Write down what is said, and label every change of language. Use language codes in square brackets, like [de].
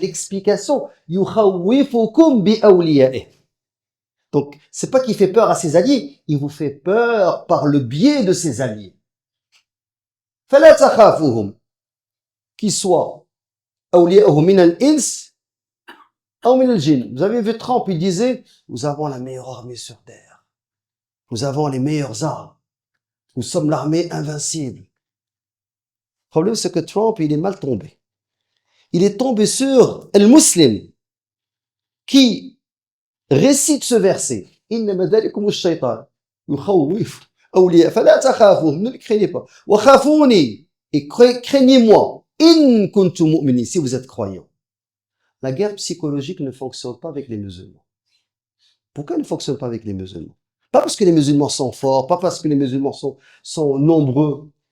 [ar] L'explication, يخوفكم بأوليائه. [fr] Donc, c'est pas qu'il fait peur à ses alliés, il vous fait peur par le biais de ses alliés. [ar] فلا تخافوهم, [fr] qu'ils soient [ar] أولياءه من الإنس أو من الجن. [fr] Vous avez vu Trump, il disait, nous avons la meilleure armée sur terre. Nous avons les meilleures armes. Nous sommes l'armée invincible. Le problème, c'est que Trump, il est mal tombé. Il est tombé sur le musulman qui récite ce verset. [ar] إنما ذلكم الشيطان يخوف أولياء فلا تخافوهم, [fr] ne les craignez pas. [ar] وخافوني, [fr] et craignez-moi. [ar] إن كنتم مؤمنين, [fr] si vous êtes croyants. La guerre psychologique ne fonctionne pas avec les musulmans. Pourquoi elle ne fonctionne pas avec les musulmans? Pas parce que les musulmans sont forts, pas parce que les musulmans sont nombreux.